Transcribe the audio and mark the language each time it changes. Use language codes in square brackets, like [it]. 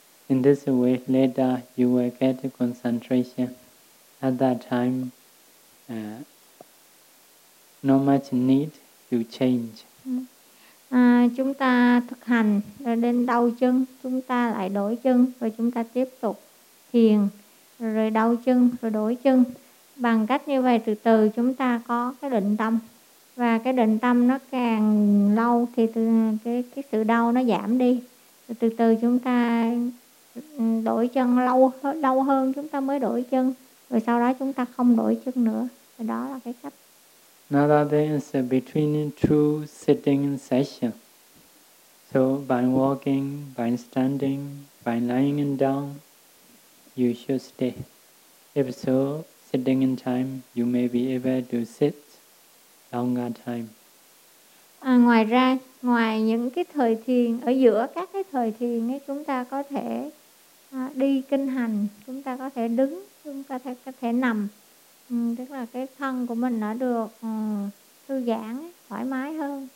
[en] In this way, later you will get concentration. At that time, not much need to change. [vi] À, chúng ta thực hành rồi đến đau chân, chúng ta lại đổi chân, rồi chúng ta tiếp tục thiền, rồi đau chân, rồi đổi chân. Bằng cách như vậy từ từ chúng ta có cái định tâm. Và cái định tâm nó càng lâu thì cái sự đau nó giảm đi. Từ từ chúng ta đổi chân lâu hơn chúng ta mới đổi chân. Rồi sau đó chúng ta không đổi chân nữa. Và đó là cái cách. [en] Another thing is between two sitting sessions. So by walking, by standing, by lying down, you should stay. If so, sitting in time, you may be able to sit longer time. [vi] À, ngoài ra, ngoài những cái thời thiền, ở giữa các cái thời thiền ấy, chúng ta có thể đi kinh hành, chúng ta có thể đứng, chúng ta có thể nằm. Tức là cái thân của mình đã được thư giãn, thoải mái hơn.